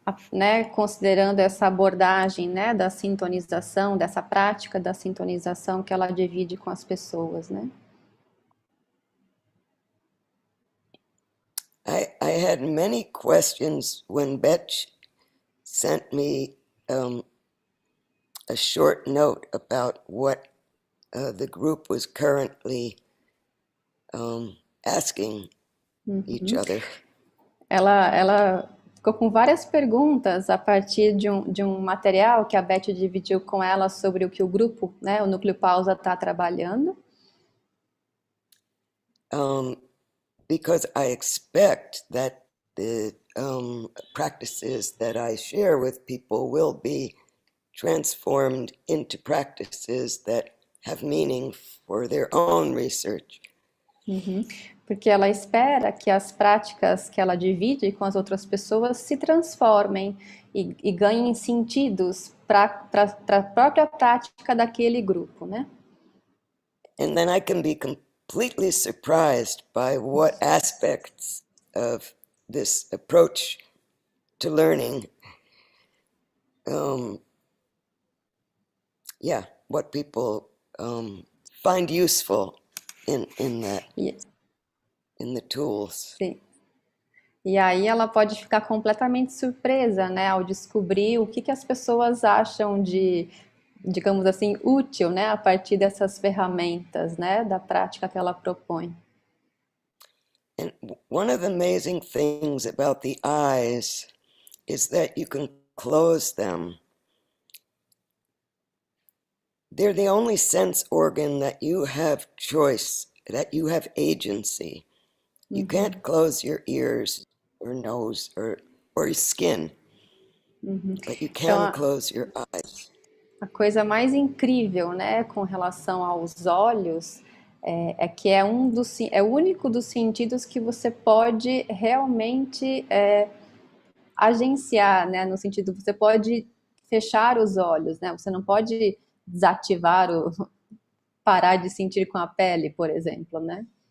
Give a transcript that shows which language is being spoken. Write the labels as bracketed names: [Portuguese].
[Portuguese] Né, considerando essa abordagem, né, da sintonização, dessa prática da sintonização que ela divide com as pessoas, né? [English] I had many questions when Betch sent me a short note about what the group was currently asking each other. [Portuguese] Ela ficou com várias perguntas a partir de um material que a Beth dividiu com ela sobre o que o grupo, né, o Núcleo Pausa está trabalhando. [English] Because I expect that the practices that I share with people will be transformed into practices that have meaning for their own research. [Portuguese] Porque ela espera que as práticas que ela divide com as outras pessoas se transformem e ganhem sentidos para a própria prática daquele grupo, né? [English] And then I can be completely surprised by what aspects of this approach to learning, what people find useful in that, in the tools. [Portuguese] Sim. E aí ela pode ficar completamente surpresa, né, ao descobrir o que as pessoas acham de, digamos assim, útil, né, a partir dessas ferramentas, né, da prática que ela propõe. [English] And one of the amazing things about the eyes is that you can close them. They're the only sense organ that you have choice, that you have agency. You can't close your ears or nose or your skin, but you can [Portuguese] Então, [English] close your eyes. [Portuguese] a coisa mais incrível, né, com relação aos olhos, é que é o único dos sentidos que você pode realmente agenciar, né, no sentido, você pode fechar os olhos, né, você não pode desativar parar de sentir com a pele, por exemplo, né?